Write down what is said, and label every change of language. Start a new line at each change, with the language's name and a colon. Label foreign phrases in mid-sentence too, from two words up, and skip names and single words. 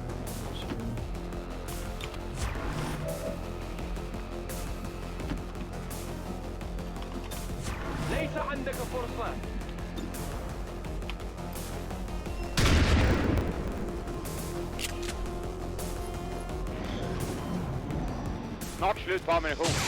Arabic: ليس عندك فرصة.
Swedish: Snart slut på ammunition.